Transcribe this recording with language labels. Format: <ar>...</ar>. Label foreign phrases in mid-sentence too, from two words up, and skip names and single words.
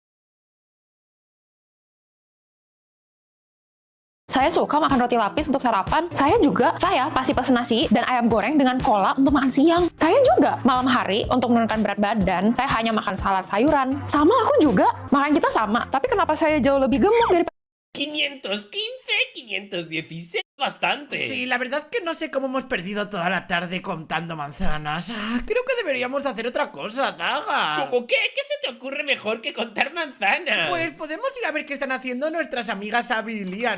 <id>Saya suka makan roti lapis untuk sarapan. Saya pasti pesen nasi dan ayam goreng dengan cola untuk makan siang. Saya juga malam hari untuk menurunkan berat badan, saya hanya makan salad sayuran. Sama aku juga, makan kita sama. Tapi kenapa saya jauh lebih gemuk daripada</id> <es>515, 516, bastante. Sí, la verdad que no sé cómo hemos perdido toda la tarde contando manzanas. Creo que deberíamos de hacer otra cosa, Daga. ¿Cómo qué? ¿Qué se te ocurre mejor que contar manzanas? Pues podemos ir a ver qué están haciendo nuestras amigas Abby y Lía.</es>